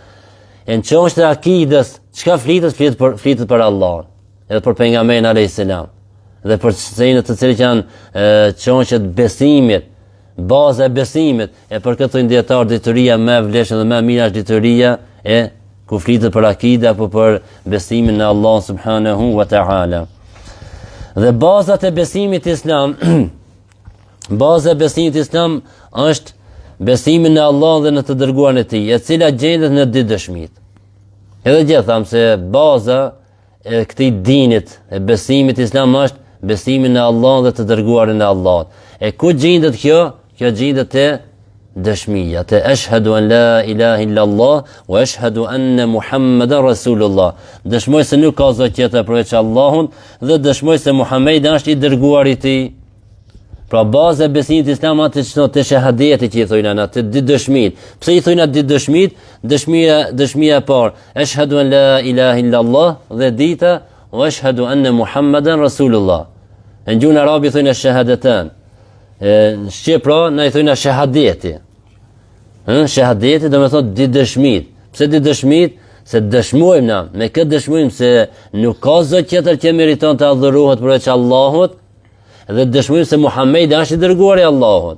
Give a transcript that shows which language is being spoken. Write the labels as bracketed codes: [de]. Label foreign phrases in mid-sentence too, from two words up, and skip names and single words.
[sq] Në çështën e akidës, çka flitet për Allah, edhe për pejgamberin [ar] عليه السلام. [sq] Dhe për çështjet të cilat janë çështjet besimit, baza e besimit, e për këtë dietar dituria më e vlefshme dhe më e mirë është dituria e ku flitet për akide apo për besimin në Allah [ar] سبحانه وتعالى. [sq] Dhe bazat e besimit islam, baza e besimit islam është besimi në Allah dhe në të dërguarin e tij, e cila gjendet në dy dëshmit. Edhe gjithë thamë se baza e këtij dinit, e besimit islam është besimi në Allah dhe të dërguarin e Allahut. E ku gjendet kjo? Kjo gjendet te dëshmia, te [ar] أشهد أن لا إله إلا الله وأشهد أن محمدا رسول الله. [sq] Dëshmoj se nuk ka zot tjetër përveç Allahut dhe dëshmoj se Muhamedi është i dërguari i tij. Pra baza e besimit islam atë të shahadeti që i thojnë atë dy dëshmit. Pse i thojnë atë dy dëshmit? Dëshmia e parë, [ar] أشهد أن لا إله إلا الله, [sq] dhe dita [ar] وأشهد أن محمدا رسول الله. [sq] Në gjuhën arabe thonë shahadatan. Në shqip pra na i thojnë shahadeti. Shahadeti do të thotë dy dëshmit. Pse dy dëshmit? Se dëshmojmë na, me këtë dëshmojmë se nuk ka zot tjetër që meriton të adhurohet përveç Allahut, dhe dëshmojmë se Muhamedi është i dërguari i Allahut.